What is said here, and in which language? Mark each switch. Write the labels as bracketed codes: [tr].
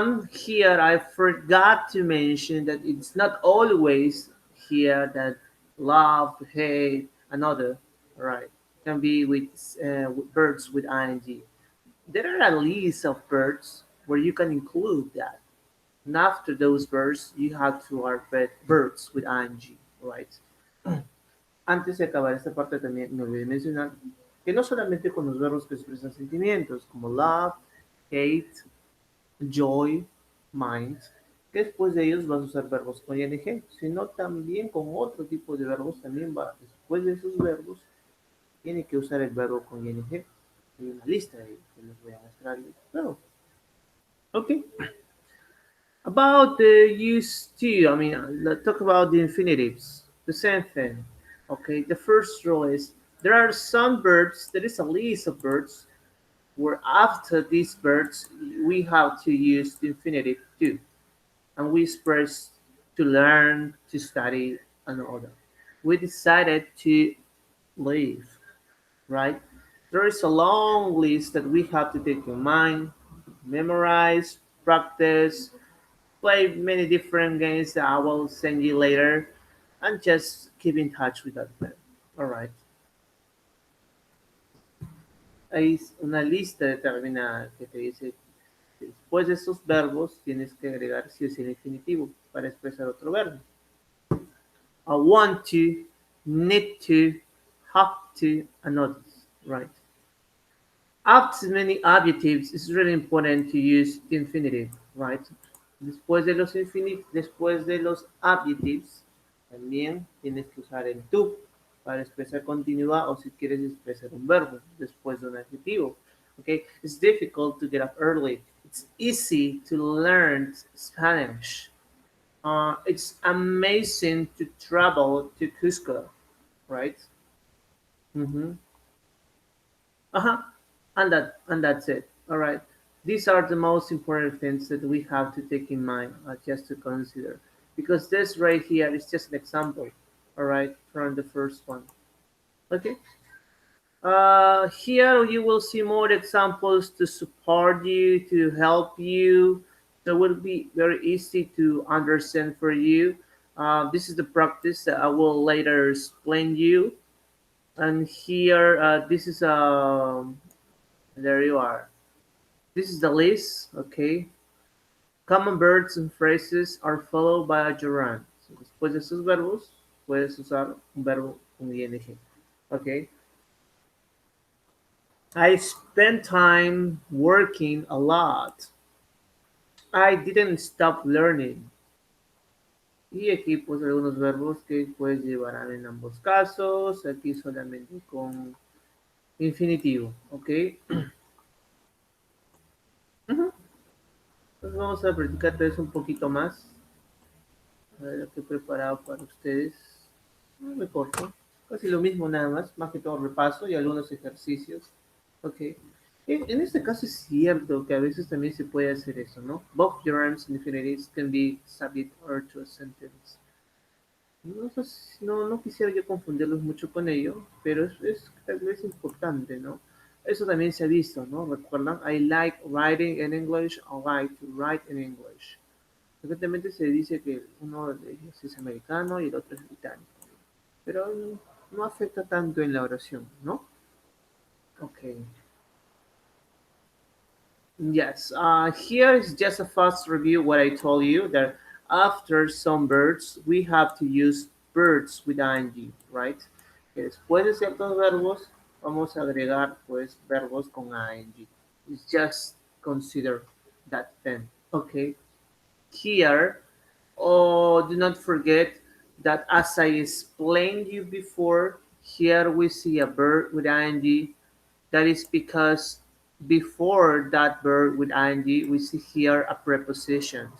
[en] Here I forgot to mention that it's not always here that love, hate, another, right? Can be with verbs with ing. There are a list of verbs where you can include that. And after those verbs, you have to write verbs with ing, right? [es] Antes de acabar esta parte también me olvidé mencionar que no solamente con los verbos que expresan sentimientos, como love, hate, joy, mind, que después de ellos vas a usar verbos con ing, sino también con otro tipo de verbos también va, después de esos verbos, tiene que usar el verbo con ing. Hay una lista ahí que les voy a mostrar luego. [en] Okay. About the use to, I mean, let's talk about the infinitives. The same thing. Okay, the first rule is there are some verbs, there is a list of verbs where after these verbs we have to use the infinitive to. And we express to learn, to study, and all that. We decided to leave, right? There is a long list that we have to take in mind, memorize, practice, play many different games that I will send you later, and just keep in touch with that plan. All right. [es] Hay una lista determinada que te dice que después de esos verbos tienes que agregar si es el infinitivo para expresar otro verbo. [en] I want to, need to, have to, and others. Right. After many adjectives, it's really important to use the infinitive, right? [es] Después de los adjectives, también tienes que usar el to para expresar continuidad o si quieres expresar un verbo después de un adjetivo. [en] Okay, it's difficult to get up early. It's easy to learn Spanish. It's amazing to travel to Cusco, right? Mm-hmm. Uh-huh. And that's it. All right. These are the most important things that we have to take in mind, just to consider, because this right here is just an example. All right, from the first one. Okay. Here you will see more examples to support you, to help you. So it will be very easy to understand for you. This is the practice that I will later explain you. And here, this is there you are. This is the list, okay? Common verbs and phrases are followed by a gerund. [es] So, después de esos verbos, puedes usar un verbo con ing, okay? [en] I spent time working a lot. I didn't stop learning. [es] Y aquí pues algunos verbos que pues llevarán en ambos casos. Aquí solamente con infinitivo, ¿ok? Ujú. Pues vamos a practicar tal vez un poquito más. A ver lo que he preparado para ustedes. No me corto. Casi lo mismo nada más que todo repaso y algunos ejercicios. Ok. En este caso es cierto que a veces también se puede hacer eso, ¿no? [en] Both gerunds and infinitives can be subject or to a sentence. [es] No, sé no quisiera yo confundirlos mucho con ello, pero es tal vez importante, ¿no? Eso también se ha visto, ¿no? ¿Recuerdan? [en] I like writing in English, I like to write in English. [es] Frecuentemente se dice que uno de ellos es americano y el otro es británico, pero no afecta tanto en la oración, ¿no? Ok. [en] Yes, here is just a fast review what I told you that after some verbs we have to use verbs with ing, right? [es] Que después de ciertos verbos vamos a agregar pues verbos con ing. [en] It's just consider that thing. Okay. Here, oh, do not forget that as I explained you before, here we see a verb with ing. That is because before that verb with ing, we see here a preposition.